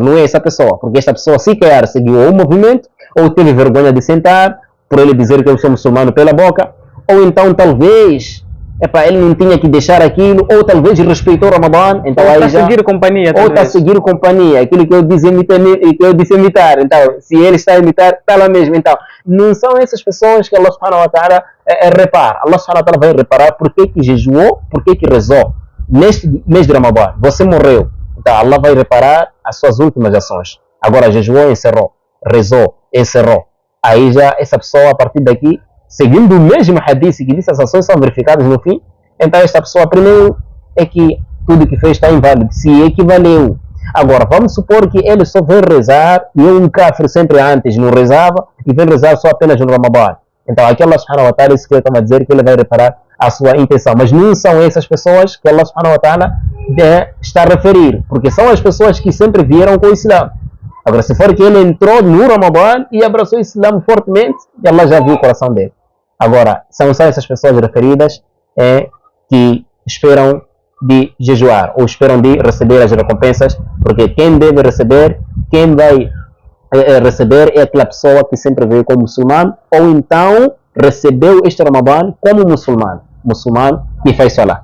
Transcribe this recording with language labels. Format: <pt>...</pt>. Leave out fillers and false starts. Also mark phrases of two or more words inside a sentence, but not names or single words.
<pt>Não é essa pessoa, porque esta pessoa sequer seguiu o movimento, ou teve vergonha de sentar, por ele dizer que eu sou muçulmano pela boca, ou então talvez ele não tinha que deixar aquilo, ou talvez respeitou o Ramadã, então ou aí está a seguir companhia, ou está a seguir companhia, aquilo que eu disse imitar. Então, se ele está a imitar, está lá mesmo. Então, não são essas pessoas que</pt> <ar>الله سبحانه وتعالى</ar> <pt>repara.</pt> <ar>الله سبحانه وتعالى</ar> <pt>vai reparar por que jejuou, por que rezou. Neste mês de Ramadã, você morreu. Então, Allah vai reparar as suas últimas ações. Agora, jejuou, encerrou. Rezou, encerrou. Aí já essa pessoa, a partir daqui, seguindo o mesmo hadith que diz as ações são verificadas no fim, então esta pessoa primeiro é que tudo que fez está inválido, se equivaleu. Agora, vamos supor que ele só veio rezar e um kafir sempre antes não rezava e veio rezar só apenas no Ramadan. Então, aqui</pt> <ar>الله سبحانه وتعالى,</ar> <pt>isso que ele está a dizer, que ele vai reparar a sua intenção. Mas não são essas pessoas que</pt> <ar>الله سبحانه وتعالى</ar> <pt>está a referir, porque são as pessoas que sempre vieram com o Islã. Agora, se for que ele entrou no Ramadan e abraçou o Islã fortemente, Allah já viu o coração dele. Agora, são só essas pessoas referidas que esperam de jejuar ou esperam de receber as recompensas, porque quem deve receber, quem vai receber é aquela pessoa que sempre veio como muçulmano ou então recebeu este Ramadan como muçulmano que faz salah.</pt>